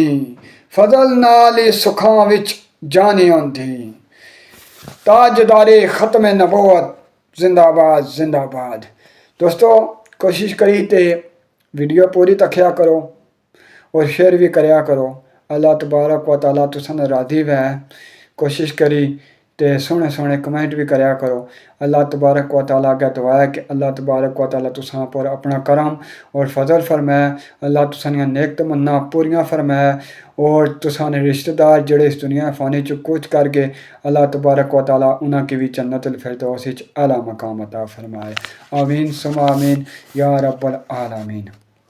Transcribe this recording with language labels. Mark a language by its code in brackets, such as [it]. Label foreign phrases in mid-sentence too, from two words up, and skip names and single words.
[pa] فضل نال ہی سکھاں وچ جانی آندی. [ur] تاجدارِ ختمِ نبوت زندہ باد زندہ باد. [pa] دوستو کوشش کری تے ویڈیو پوری تکیا کرو اور شیئر بھی کریا کرو. [ar] الله تبارك وتعالى [pa] تساں نال راضی وے. کوشش کری تے سوہنے سوہنے کمنٹ بھی کریا کرو. [ar] الله تبارك وتعالى [pa] اگے دعا ہے کہ [ar] الله تبارك وتعالى [pa] تساں پر اپنا کرم اور فضل فرمائے. اللہ تساں دیاں نیک تمنا پوریاں فرمائے اور تساں دے رشتہ دار جیہڑے اس دنیا فانی چ کوچ کر گئے, [ar] الله تبارك وتعالى [pa] اوہناں کی بھی جنت الفردوس وچ اعلیٰ مقام عطا فرمائے. [ar] آمين ثم آمين يا رب العالمين.